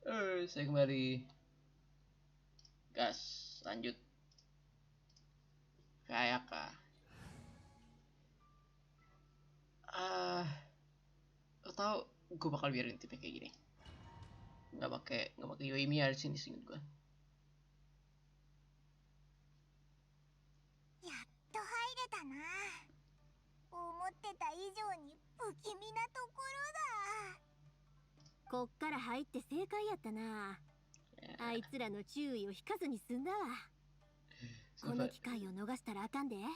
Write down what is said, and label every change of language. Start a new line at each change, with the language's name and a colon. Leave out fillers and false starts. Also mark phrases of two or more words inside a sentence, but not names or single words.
Indonesian: Saya kembali. Gas, lanjut. Kayak lo tau gue bakal biarin tipnya kayak gini. Nggak pakai Yoimiya di sini singkat gue.
Japanese: やっと入れたな。思ってた以上に不気味なところだ。こっから入って正解やったな。あいつらの注意を引かずに済んだわ。この機会を逃したらあかんで。